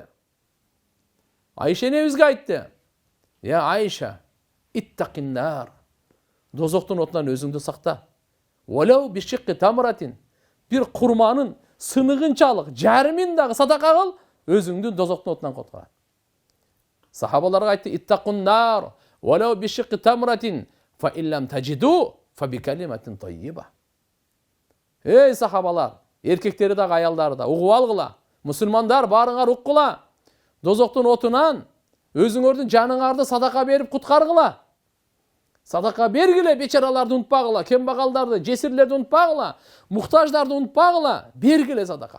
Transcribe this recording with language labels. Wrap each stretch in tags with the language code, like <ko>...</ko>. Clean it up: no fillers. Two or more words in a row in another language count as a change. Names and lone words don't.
<ky>Айша энебизге айтты.</ky> <ar>يا عائشة اتقي النار.</ar> <ky>Тозоктун отунан өзүңдү сакта.</ky> <ar>ولو بشق تمرة.</ar> <ky>Бир курманын сыныгынчалык жарымын дагы садака кыл, өзүңдү тозоктун отунан коткара. Сахабаларга айтты: иттакуннар.</ky> <ar>ولو بشق تمرة. فإن لم تجدوا فبكلمة طيبة.</ar> <ky>Эй сахабалар, эркектери дагы аялдары да угуп алгыла. Мусулмандар барыңар уккула. Тозоктун отунан өзүңөрдүн жаныңарды садака берип куткаргыла. Садака бергиле, бечараларды унутпагыла, кембагалдарды, жесирлерди унутпагыла, муктаждарды унутпагыла, бергиле садака.</ky>